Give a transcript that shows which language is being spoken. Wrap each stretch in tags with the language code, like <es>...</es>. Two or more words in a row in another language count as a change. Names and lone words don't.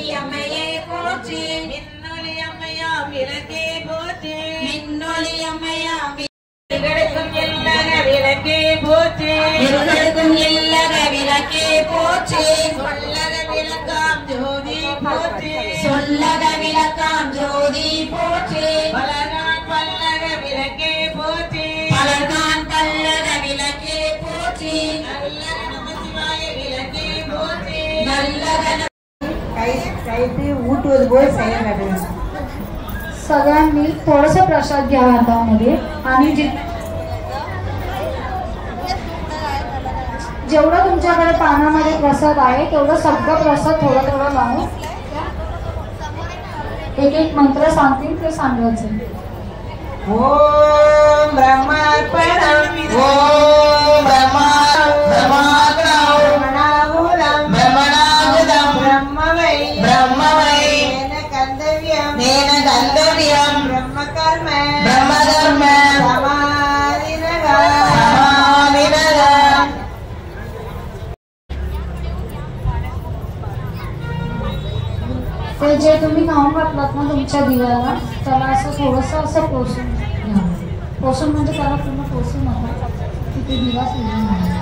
<ta>அம்மையே போற்றி மின்னொளி அம்மையாம் விளக்கே போற்றி மின்னொளி அம்மையாம் இருகடக்கும் இல்லக விளக்கே போற்றி இருகடக்கும் இல்லக விளக்கே போற்றி சொல்லக விளக்காம் ஜோதி போற்றி சொல்லக விளக்காம் ஜோதி போற்றி பலகான் பல்லக விளக்கே போற்றி பலகான் பல்லக விளக்கே போற்றி நல்லக நமசிவாய விளக்கே போற்றி நல்லக</ta> <mr>काहीतरी उठवत बोल सांगा. सगळ्यांनी थोडंसं प्रसाद घ्या हातामध्ये आणि जेवढं तुमच्याकडे पानामध्ये प्रसाद आहे तेवढं सगळं प्रसाद थोडं थोडं लावून एक एक मंत्र सांगतील ते सांगायचं.</mr> <sa>ओम ब्रह्मार्पणम् ओम ब्रह्मणाहुतं ब्रह्मवै तेन गन्तव्यं ब्रह्मकर्म समाधिनः.</sa> <mr>ते जे तुम्ही खाऊन घातलात ना तुमच्या दिव्याला त्याला असं थोडंसं असं पोसून घ्या. पोसून म्हणजे त्याला पूर्ण पोसून नका की ते दिवा सोडून नाही.</mr>